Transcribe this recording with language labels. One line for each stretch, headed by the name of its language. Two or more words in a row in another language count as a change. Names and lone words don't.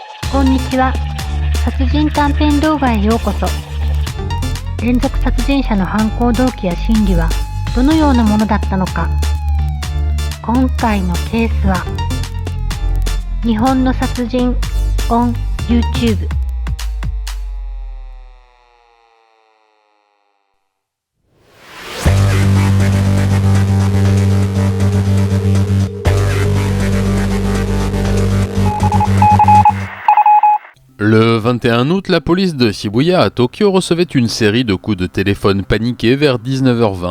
Japanese: こんにちは。殺人短編動画へようこそ。連続殺人者の犯行動機や心理はどのようなものだったのか。今回のケースは日本の殺人 on YouTube。
French: Le 21 août, la police de Shibuya à Tokyo recevait une série de coups de téléphone paniqués vers 19h20.